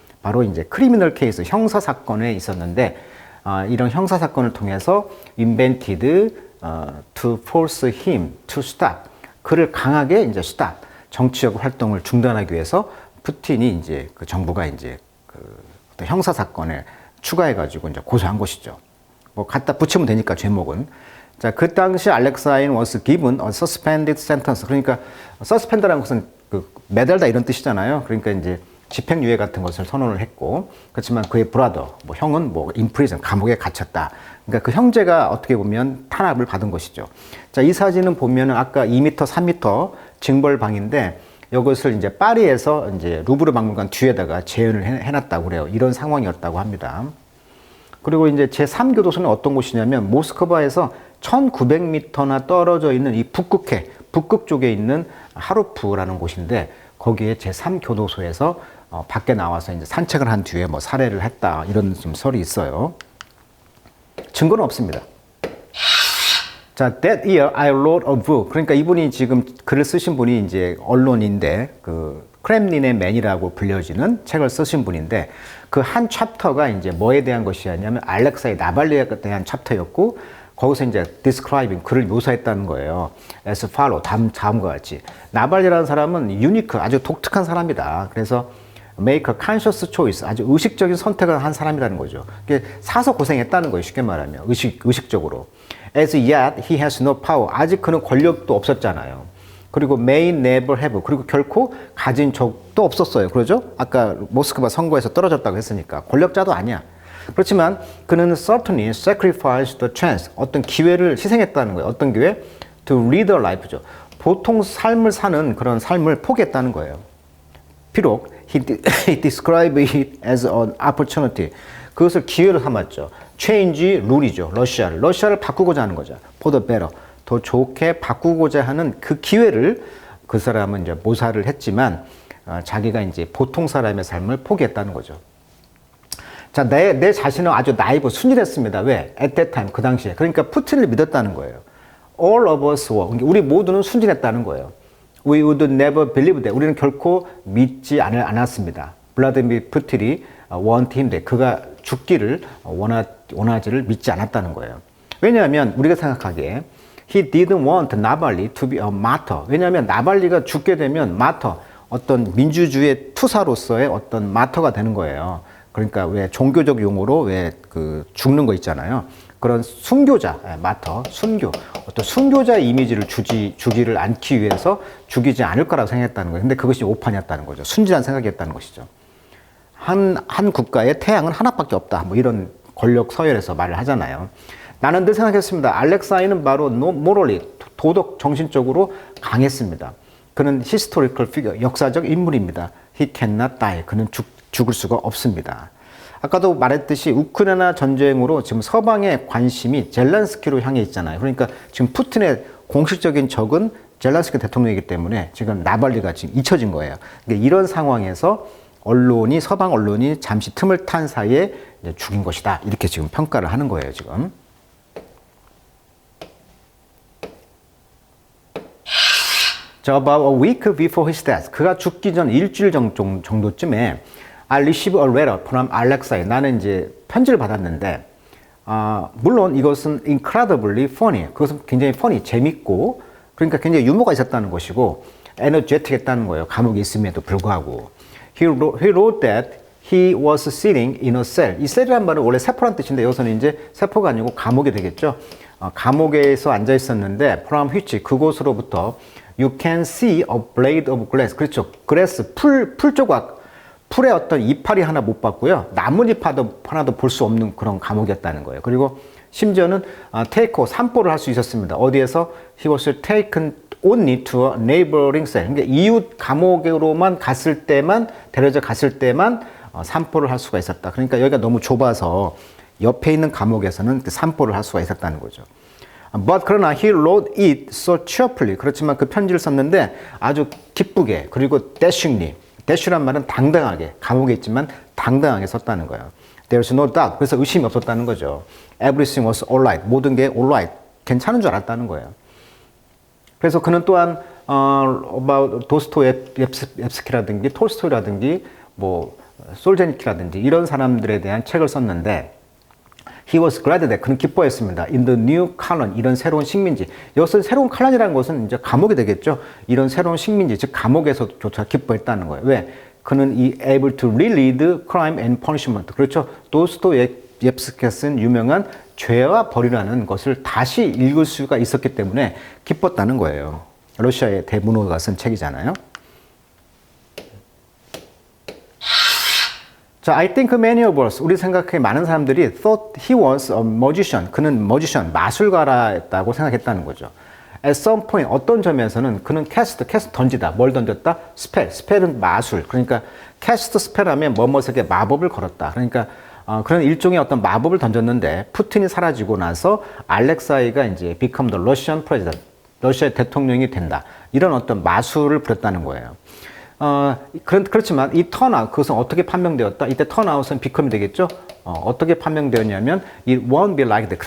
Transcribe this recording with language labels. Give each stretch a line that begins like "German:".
Korean: 바로 이제 크리미널 케이스, 형사 사건에 있었는데 이런 형사 사건을 통해서
English: invented to force him to stop.
Korean: 그를 강하게 이제 stop, 정치적 활동을 중단하기 위해서 푸틴이 이제 그 정부가 이제 그 어떤 형사 사건을 추가해가지고 이제 고소한 것이죠. 뭐 갖다 붙이면 되니까 제목은. 자, 그 당시 알렉사이는
English: was given a suspended sentence.
Korean: 그러니까 suspend라는 것은 그 매달다 이런 뜻이잖아요. 그러니까 이제 집행유예 같은 것을 선언을 했고, 그렇지만 그의 브라더, 뭐 형은 뭐
English: in prison,
Korean: 감옥에 갇혔다. 그러니까 그 형제가 어떻게 보면 탄압을 받은 것이죠. 자, 이 사진은 보면은 아까 2m, 3m 징벌방인데 이것을 이제 파리에서 이제 루브르 박물관 뒤에다가 재현을 해놨다고 그래요. 이런 상황이었다고 합니다. 그리고 이제 제3교도소는 어떤 곳이냐면 모스크바에서 1900m나 떨어져 있는 이 북극 쪽에 있는 하루프라는 곳인데 거기에 제3교도소에서 밖에 나와서 이제 산책을 한 뒤에 뭐 살해를 했다 이런 좀 설이 있어요. 증거는 없습니다.
English: 자, that year I wrote a book.
Korean: 그러니까 이분이 지금 글을 쓰신 분이 이제 언론인데 그 크렘린의 맨이라고 불려지는 책을 쓰신 분인데 그 한 챕터가 이제 뭐에 대한 것이었냐면 알렉사이 나발리에 대한 챕터였고 거기서 이제 describing 글을 묘사했다는 거예요.
English: as follow
Korean: 다음과 같이 나발리라는 사람은 유니크 아주 독특한 사람이다. 그래서
English: make a conscious choice
Korean: 아주 의식적인 선택을 한 사람이라는 거죠. 사서 고생했다는 거예요. 쉽게 말하면 의식적으로.
English: as yet he has no power
Korean: 아직 그는 권력도 없었잖아요. 그리고
English: may never have
Korean: 그리고 결코 가진 적도 없었어요. 그러죠? 아까 모스크바 선거에서 떨어졌다고 했으니까 권력자도 아니야. 그렇지만 그는
English: certainly sacrificed the chance.
Korean: 어떤 기회를 희생했다는 거예요. 어떤 기회?
English: To lead a life죠.
Korean: 보통 삶을 사는 그런 삶을 포기했다는 거예요. 비록
English: he described it as an opportunity.
Korean: 그것을 기회로 삼았죠. change 룰이죠. 러시아를 바꾸고자 하는 거죠.
English: for the better.
Korean: 더 좋게 바꾸고자 하는 그 기회를 그 사람은 이제 모사를 했지만 자기가 이제 보통 사람의 삶을 포기했다는 거죠. 자, 내 자신은 아주 나이브 순진했습니다. 왜?
English: At that time,
Korean: 그 당시에. 그러니까 푸틴을 믿었다는 거예요.
English: All of us were.
Korean: 우리 모두는 순진했다는 거예요.
English: We would never believe that.
Korean: 우리는 결코 믿지 않았습니다.
English: 블라디미르 푸틴이 want him that.
Korean: 그가 죽기를 원하지를 믿지 않았다는 거예요. 왜냐하면 우리가 생각하기에
English: he didn't want 나발리 to be a martyr.
Korean: 왜냐하면 나발리가 죽게 되면 martyr, 어떤 민주주의 투사로서의 어떤 마터가 되는 거예요. 그러니까 왜 종교적 용어로 왜 그 죽는 거 있잖아요. 그런 순교자, 마터, 순교, 어떤 순교자 이미지를 주지를 않기 위해서 죽이지 않을 거라고 생각했다는 거예요. 근데 그것이 오판이었다는 거죠. 순진한 생각이었다는 것이죠. 한 국가의 태양은 하나밖에 없다. 뭐 이런 권력 서열에서 말을 하잖아요. 나는 늘 생각했습니다. 알렉사이는 바로 morally, 도덕 정신적으로 강했습니다. 그는
English: historical figure,
Korean: 역사적 인물입니다.
English: He cannot die.
Korean: 그는 죽을 수가 없습니다. 아까도 말했듯이 우크라이나 전쟁으로 지금 서방의 관심이 젤란스키로 향해 있잖아요. 그러니까 지금 푸틴의 공식적인 적은 젤란스키 대통령이기 때문에 지금 나발리가 지금 잊혀진 거예요. 그러니까 이런 상황에서 서방 언론이 잠시 틈을 탄 사이에 죽인 것이다. 이렇게 지금 평가를 하는 거예요, 지금.
English: 자, about a week before his death.
Korean: 그가 죽기 전 일주일 정도쯤에
English: I received a letter from Alexei.
Korean: 나는 이제 편지를 받았는데, 물론 이것은
English: incredibly funny.
Korean: 그것은 굉장히 funny, 재밌고, 그러니까 굉장히 유머가 있었다는 것이고, energetic 했다는 거예요. 감옥에 있음에도 불구하고.
English: He wrote that he was sitting in a cell.
Korean: 이 cell이란 말은 원래 세포란 뜻인데, 여기서는 이제 세포가 아니고 감옥이 되겠죠. 감옥에서 앉아 있었는데,
English: from which,
Korean: 그곳으로부터
English: you can see a blade of glass.
Korean: 그렇죠. glass, 풀 조각. 풀에 어떤 이파리 하나 못 봤고요. 나뭇잎 하나도 볼 수 없는 그런 감옥이었다는 거예요. 그리고 심지어는 산보를 할 수 있었습니다. 어디에서?
English: He was taken only to a neighboring cell.
Korean: 그러니까 이웃 감옥으로만 데려져 갔을 때만 산보를 할 수가 있었다. 그러니까 여기가 너무 좁아서 옆에 있는 감옥에서는 산보를 할 수가 있었다는 거죠.
English: But
Korean: 그러나
English: he wrote it so cheerfully.
Korean: 그렇지만 그 편지를 썼는데 아주 기쁘게 그리고 dashingly. dash란 말은 당당하게, 감옥에 있지만 당당하게 썼다는 거예요.
English: There's no doubt.
Korean: 그래서 의심이 없었다는 거죠.
English: Everything was alright.
Korean: 모든 게 alright. 괜찮은 줄 알았다는 거예요. 그래서 그는 또한 about 도스토옙스키라든지 톨스토이라든지 뭐 솔제니키라든지 이런 사람들에 대한 책을 썼는데
English: He was glad that
Korean: 그는 기뻐했습니다.
English: In the new colony,
Korean: 이런 새로운 식민지. 여기서 새로운 colony라는 것은 이제 감옥이 되겠죠. 이런 새로운 식민지, 즉 감옥에서조차 기뻐했다는 거예요. 왜?
English: 그는 able to relieve crime and punishment.
Korean: 그렇죠. 도스토옙스키가 쓴 유명한 죄와 벌이라는 것을 다시 읽을 수가 있었기 때문에 기뻤다는 거예요. 러시아의 대문호가 쓴 책이잖아요.
English: 자, I think many of us,
Korean: 우리 생각해 많은 사람들이
English: thought he was a magician.
Korean: 그는 magician, 마술가라였다고 생각했다는 거죠.
English: At some point,
Korean: 어떤 점에서는 그는 cast 던지다. 뭘 던졌다? spell은 마술. 그러니까 cast spell 하면 뭐뭐에게 마법을 걸었다. 그러니까 그런 일종의 어떤 마법을 던졌는데 푸틴이 사라지고 나서 알렉사이가 이제
English: become the Russian president.
Korean: 러시아의 대통령이 된다. 이런 어떤 마술을 부렸다는 거예요. 그렇지만 이 턴아웃, 그것은 어떻게 판명되었다? 이때 턴아웃은 become이 되겠죠? 어떻게 판명되었냐면
English: it won't be like that.